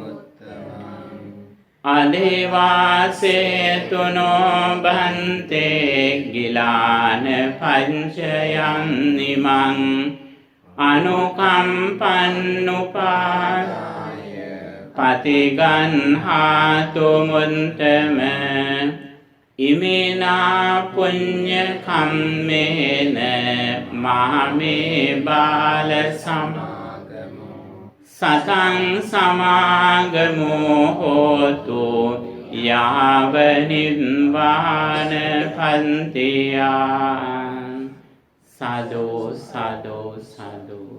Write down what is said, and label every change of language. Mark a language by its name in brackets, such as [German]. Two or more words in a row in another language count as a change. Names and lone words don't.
[Pali] අදේවාසේතුනෝ භන්තේ ගිලාන පංචයන් නිමං අනුකම්පන්නුපාදාය පතිගන්හාතු මුන්තම ඉමේනා පුඤ්ඤ කම්මේන මාමේ බාල සමාගමෝ සතං සමාගමෝ හෝතු යාව නිර්වාණ පන්තියා සාදු සාදු සාදු.